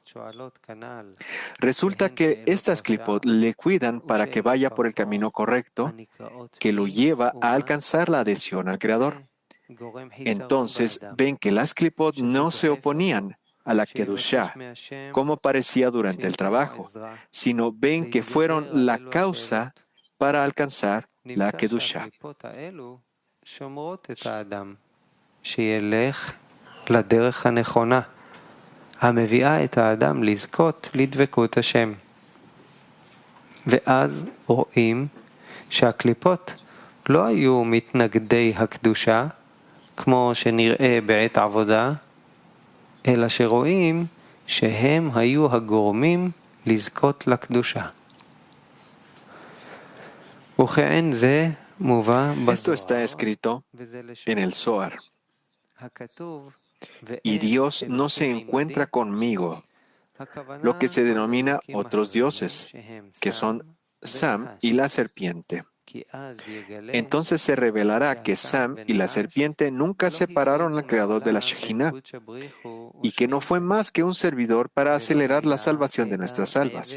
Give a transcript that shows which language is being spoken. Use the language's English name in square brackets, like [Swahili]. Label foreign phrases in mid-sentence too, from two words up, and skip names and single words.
[Spanish] Resulta que estas clipot le cuidan para que vaya por el camino correcto, que lo lleva a alcanzar la adhesión al Creador. Entonces ven que las clipot no se oponían a la Kedushá, como parecía durante el trabajo, sino ven que fueron la causa para alcanzar la Kedushá. [Hebrew] שילך לדרך הנכונה, המביאה את האדם לזכות לדבקות השם. ואז רואים שהקליפות לא היו מתנגדי הקדושה, כמו שנראה בעת עבודה, אלא שרואים שהם היו הגורמים לזכות לקדושה. וכן זה מובא [Spanish] Esto está escrito en el Zohar. Y Dios no se encuentra conmigo, lo que se denomina otros dioses, que son Sam y la serpiente. Entonces se revelará que Sam y la serpiente nunca separaron al Creador de la Shejinah y que no fue más que un servidor para acelerar la salvación de nuestras almas.